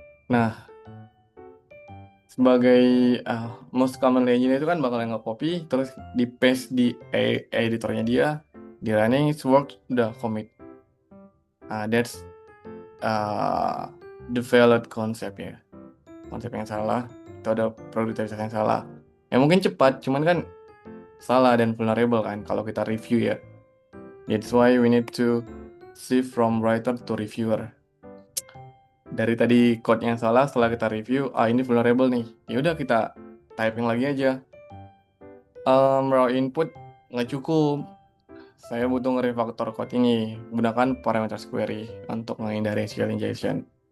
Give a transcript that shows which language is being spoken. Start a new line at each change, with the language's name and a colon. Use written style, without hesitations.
Indonesian: Nah, sebagai most common engineer itu kan bakalan nge-copy, terus di paste di editornya dia, di running,
English: it's work,
Indonesian: udah commit.
English: That's the valid concept ya.
Indonesian: Konsep yang salah, itu ada produktivitas yang salah. Ya mungkin cepat, cuman kan salah dan vulnerable kan kalau kita review ya.
English: That's why we need to shift from writer to reviewer.
Indonesian: Dari tadi code yang salah, setelah kita review, ini vulnerable nih. Ya udah kita typing lagi aja. Raw input nggak cukup. Saya butuh nge-refactor code ini. Gunakan parameter query untuk menghindari SQL injection.